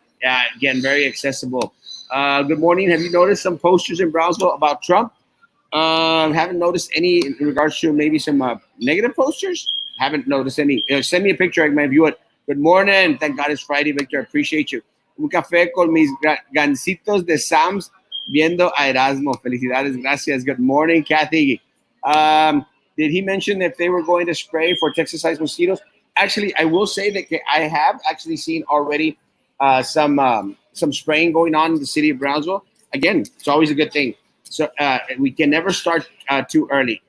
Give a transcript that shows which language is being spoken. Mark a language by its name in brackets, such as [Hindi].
[English] Yeah, again, very accessible. Good morning. Have you noticed some posters in Brownsville about Trump? Haven't noticed any in regards to maybe some negative posters. Haven't noticed any. Send me a picture. I might view it. Good morning. Thank God it's Friday, Victor. I appreciate you. [Spanish] Un café con mis gancitos de Sam's viendo a Erasmo. Felicidades. Gracias. [English] Good morning, Kathy. Did he mention if they were going to spray for Texas-sized mosquitoes? Actually, I will say that I have actually seen already some spraying going on in the city of Brownsville. Again, it's always a good thing. So we can never start too early.